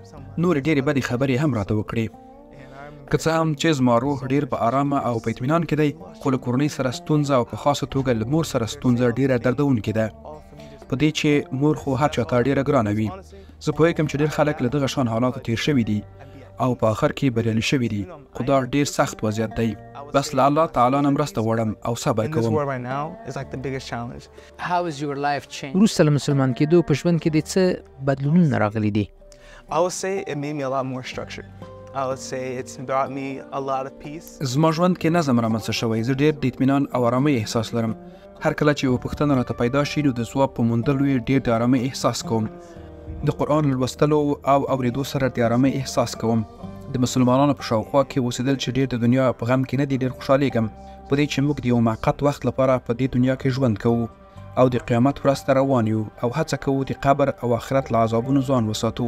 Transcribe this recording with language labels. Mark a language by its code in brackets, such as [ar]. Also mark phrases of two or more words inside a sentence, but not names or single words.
[ps] نورې ډېرې بدې خبرې هم راته وکړې. که څه هم چې زما روح ډېر په ارامه او په اطمینان کې دی خو له کورنۍ سره ستونزه او په خاصه توګه له مور سره ستونزه ډېره دردونکې ده. په دې چې مور خو هر چا ته ډېره ګرانه وي. زه پوهېږم چې ډېر خلک له دغه شان حالاتو تیر شوي دي او په آخر کې بریالي شوي دي خو دا ډېر سخت وضعیت دی. بس له الله تعالی نه مرسته غواړم او صبر [en] In this [ps] کوم. [en] world right now is like the biggest challenge. How is your life changed؟ [ps] وروسته له مسلمان کېدو په ژوند کې د څه بدلونونه راغلي دي؟ [en] I would say it made me a lot more structured. I would say it's brought me a lot of peace. [ps] زما ژوند کې نظم رامنځته شوی. زه ډېر د اطمینان او آرامۍ احساس لرم. هر کله چې یوه پوښتنه راته پیدا شي نو د ځواب په موندلو یې ډېر د آرامۍ احساس کوم. د قرآن لوستلو او اورېدو سره د آرامۍ احساس کوم. د مسلمانانو په شاوخوا کې اوسېدل چې ډېر د دنیا په غم کې نه دي ډېر خوشحالېږم په دې چې موږ د یو موقت وخت لپاره په دې دنیا کې ژوند کوو او د قیامت ورځ ته روان یو او هڅه کوو د قبر او آخرت له عذابونو ځان وساتو.